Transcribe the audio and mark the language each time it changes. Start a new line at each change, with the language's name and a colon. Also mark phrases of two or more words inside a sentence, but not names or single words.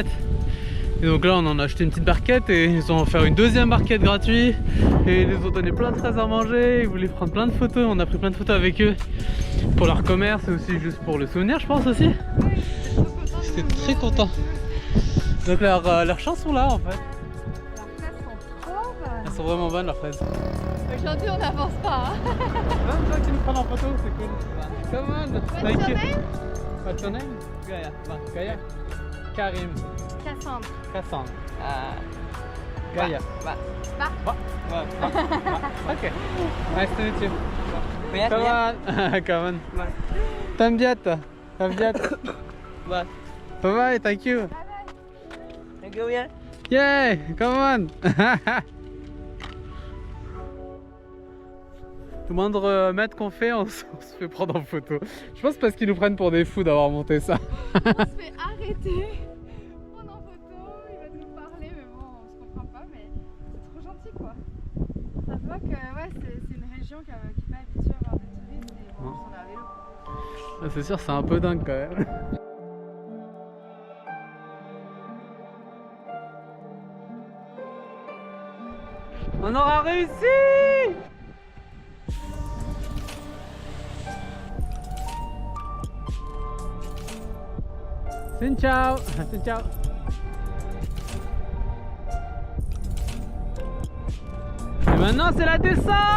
French: Et donc là on en a acheté une petite barquette et ils ont offert une deuxième barquette gratuite et ils nous ont donné plein de fraises à manger, ils voulaient prendre plein de photos, on a pris plein de photos avec eux pour leur commerce et aussi juste pour le souvenir je pense aussi. J'étais très content. Donc leurs champs sont là en fait. Leurs fraises sont trop bonnes. Elles sont vraiment bonnes leurs fraises. Aujourd'hui on n'avance pas. Plein de gens qui nous prennent en photo, c'est cool.
English: Come on, thank you. What's your name? Gaia. Gaia. Karim. Cassandre. Cassandre. Gaia. Ok. Nice to meet you. Come on. Come on.
Vietnamese: Tam biat.
English: Bye bye, thank you. Thank you, yeah. Yeah, come on.
French: Le moindre mètre qu'on fait, on se fait prendre en photo. Je pense parce qu'ils nous prennent pour des fous d'avoir monté ça. On se fait arrêter, prendre en photo, il va nous parler, mais bon, on se comprend pas, mais c'est trop gentil quoi. Ça se voit que ouais, c'est une région qui n'est pas habituée à avoir des touristes et bon, on est à vélo. C'est sûr, c'est un peu dingue quand même. On aura réussi!
Vietnamese: Xin chào. Xin chào.
French: Et maintenant c'est la descente.